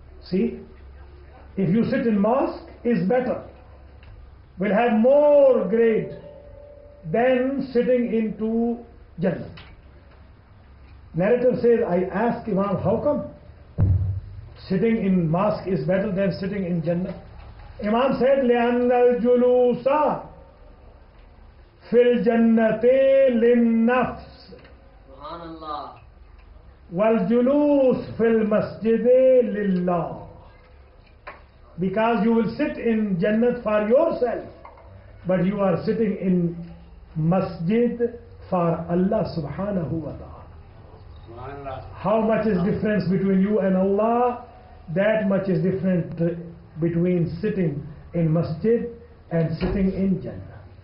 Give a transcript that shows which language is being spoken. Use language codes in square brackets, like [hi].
[en] See, if you sit in mosque, is better, will have more grade than sitting into Jannah. Narrator says, I asked Imam, how come sitting in mosque is better than sitting in Jannah? Imam said, [ar] لأن الجلوس في الجنة للنفس والجلوس في المسجد لله. [en] Because you will sit in Jannat for yourself, but you are sitting in masjid for Allah subhanahu wa ta'ala. How much is difference between you and Allah? That much is different between sitting in masjid and sitting in Jannah.